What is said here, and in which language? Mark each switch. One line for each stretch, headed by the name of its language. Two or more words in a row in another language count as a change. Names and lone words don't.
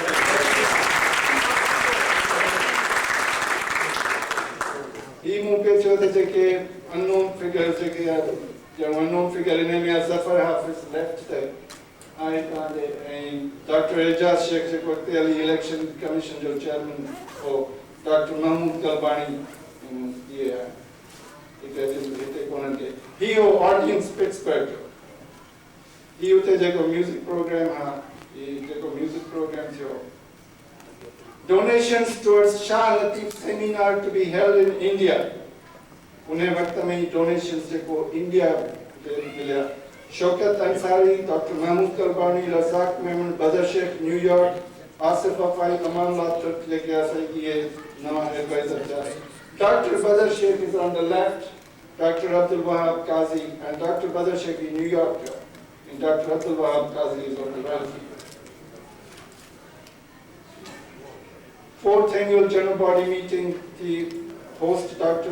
Sindhi: ही मूंखे चयो त जेके
English: unknown figure
Sindhi: जेके
English: unknown figure
Sindhi: इन में ज़फर हाफ़िज़ लेफ्ट ते आहे तव्हांजे, ऐं डॉक्टर एजाज शेख जेको अॻिते हली
English: election commission
Sindhi: जो चेयरमैन हो, डॉक्टर महमूद कलबाणी इहे आहे हिते कोन्हनि खे। ही हो ऑडियंस पिट्सबर्ग जो, ही उते जेको
English: music program
Sindhi: आहे, ही जेको
English: music program
Sindhi: थियो।
English: Donations towards Shah Latif seminar to be held in India.
Sindhi: उन्हें वक्त में ही donations जेको इंडिया मिलिया। शौकत अंसारी, डॉक्टर महमूद कलबानी, रज़ाक मेमन, बदर शेख न्यूयॉर्क, आसिफ अफाई, अमान लातुर्क जेके असां ये नवा एडवाइजर जा।
English: Dr. Badr Sheikh is on the left, Dr. Abdul Wahab Qazi, and Dr. Badr Sheikh in New York, and Dr. Abdul Wahab Qazi is on the right. 4th annual general body meeting, the host Dr.